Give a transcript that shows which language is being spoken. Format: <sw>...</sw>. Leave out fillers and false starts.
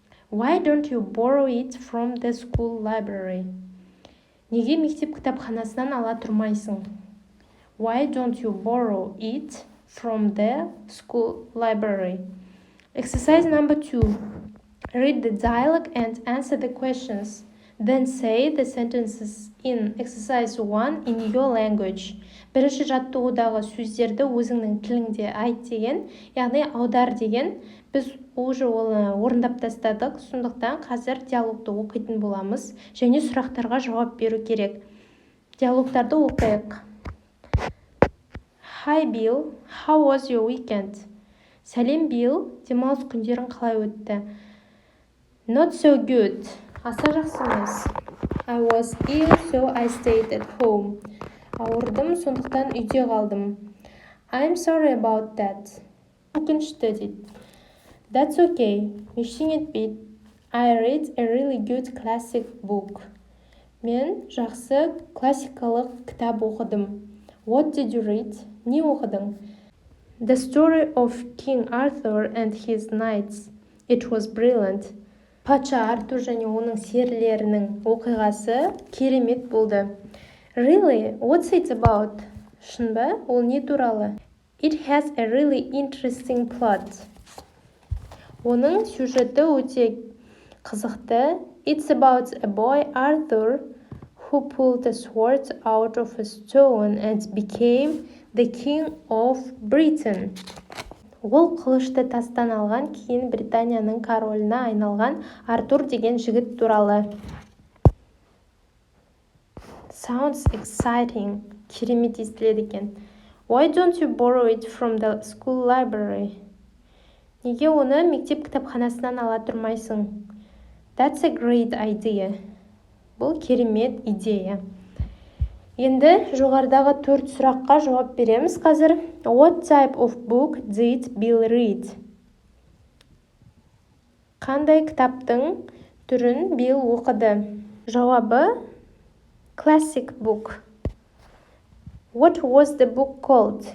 <en>Why don't you borrow it from the school library?</en> <kk>Неге мектеп кітапханасынан ала тұрмайсың?</kk> <en>Why don't you borrow it from the school library? Exercise number 2. Read the dialogue and answer the questions. Then say the sentences in exercise 1 in your language.</en> <kk>Бірінші жаттығудағы сөздерді өзіңнің тіліңде айт деген, яғни аудар деген. Біз уже оны орындап тастадық, сондықтан қазір диалогты оқитын боламыз және сұрақтарға жауап беру керек. Диалогтарды оқиық.</kk> <en>Hi Bill, how was your weekend?</en> <kk>Сәлем Bill, демалыс күндерің қалай өтті?</kk> <en>Not so good.</en> <kk>Аса жақсы емес.</kk> <en>I was ill, so I stayed at home.</en> <kk>Ауырдым, сондықтан үйде қалдым. I'm sorry about that. Өкінішті дейді. That's okay. Ештеңе етпейді.</kk> <en>I read a really good classic book.</en> <kk>Мен жақсы классикалық кітап оқыдым.</kk> <en>What did you read?</en> <kk>Не оқыдың?</kk> <en>The story of King Arthur and his knights. It was brilliant.</en> <kk>Патша Артур және оның серілерінің оқиғасы керемет болды.</kk> <en>Really? What's it about?</en> <kk>Шын ба? Ол не туралы?</kk> <en>It has a really interesting plot.</en> <kk>Оның сюжеті өте қызықты.</kk> <en>It's about a boy Arthur who pulled a sword out of a stone and became the king of Britain.</en> <kk>Ол қылышты тастан алған, кейін Британияның короліне айналған Артур деген жігіт туралы.</kk> <en>Sounds exciting.</en> <kk>Керемет естіледі екен.</kk> <en>Why don't you borrow it from the school library?</en> <kk>Неге оны мектеп кітапханасынан ала тұрмайсың?</kk> <en>That's a great idea.</en> <kk>Бұл керемет идея. Енді жоғарыдағы 4 сұраққа жауап береміз қазір.</kk> <en>What type of book did Bill read?</en> <kk>Қандай кітаптың түрін Bill оқыды? Жауабы</kk> <en>classic book. What was the book called?</en>